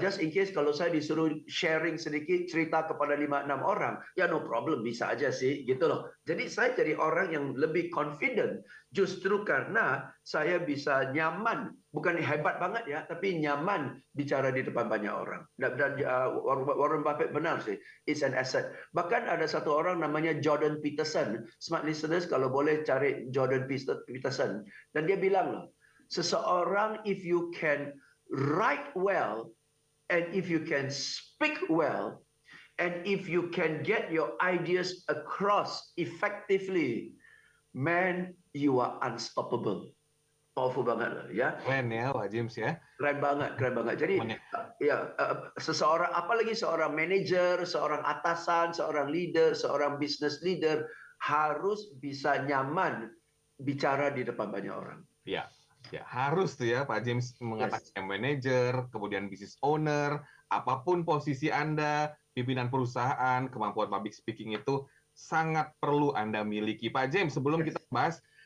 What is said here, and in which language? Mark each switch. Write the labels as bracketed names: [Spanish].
[English] Just in case [Indonesian] kalau saya disuruh sharing sedikit cerita kepada 5-6 orang, ya [English] no problem, [Indonesian] bisa aja sih, gitu loh. Jadi saya jadi orang yang lebih confident justru karena saya bisa nyaman, bukan hebat banget ya, tapi nyaman bicara di depan banyak orang. Dan Warren Buffett benar sih, [English] it's an asset. [Indonesian] Bahkan ada satu orang namanya Jordan Peterson. Smart listeners kalau boleh cari Jordan Peterson. Dan dia bilang loh, seseorang [English] if you can write well, and if you can speak well, and if you can get your ideas across effectively, man, you are unstoppable. [Indonesian] Powerful banget loh ya. Keren ya Pak James ya. Keren banget. Jadi ya, seseorang, apalagi seorang manajer, seorang atasan, seorang leader, seorang business leader harus bisa nyaman bicara di depan banyak orang. Ya. Ya, harus tuh ya Pak James mengatakan manajer, kemudian business owner, apapun posisi Anda, pimpinan perusahaan, kemampuan public speaking itu sangat perlu Anda miliki. Pak James, sebelum kita bahas